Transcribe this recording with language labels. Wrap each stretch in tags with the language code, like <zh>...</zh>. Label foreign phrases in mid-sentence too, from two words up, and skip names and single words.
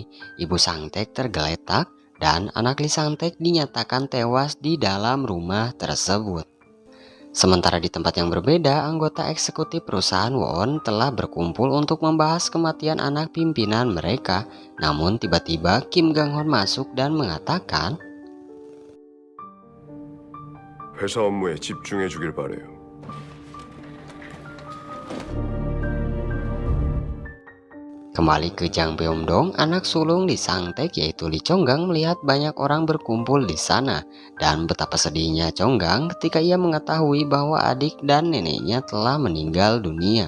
<id>Ibu Sang-taek tergeletak dan anak Lee Sang-taek dinyatakan tewas di dalam rumah tersebut. Sementara di tempat yang berbeda, anggota eksekutif perusahaan Won telah berkumpul untuk membahas kematian anak pimpinan mereka. Namun tiba-tiba Kim Gang Hon masuk dan mengatakan,</id> <ko>회사 업무에 집중해 주길 바래요.</ko> <id>Kembali ke Jangbyeomdong, anak sulung Lee Sang-taek yaitu Lee Chong-gang melihat banyak orang berkumpul di sana. Dan betapa sedihnya Chong-gang ketika ia mengetahui bahwa adik dan neneknya telah meninggal dunia.</id>